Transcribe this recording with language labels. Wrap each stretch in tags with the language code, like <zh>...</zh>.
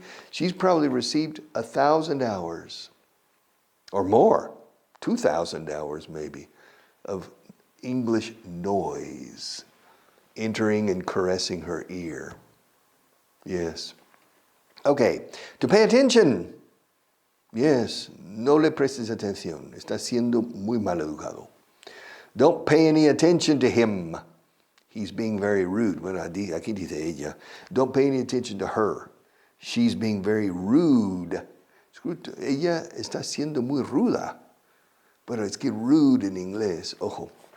<en>She's probably received 1,000 hours or more, 2,000 hours maybe, of English noise entering and caressing her ear. Yes. Okay, to pay attention.</en> <es>Yes, no le prestes atención. Está siendo muy mal educado.</es> <en>Don't pay any attention to him. He's being very rude.</en> <es>Bueno, aquí dice ella.</es> <en>Don't pay any attention to her. She's being very rude.</en> <es>Ella está siendo muy ruda. Pero es que rude en inglés, ojo.</es>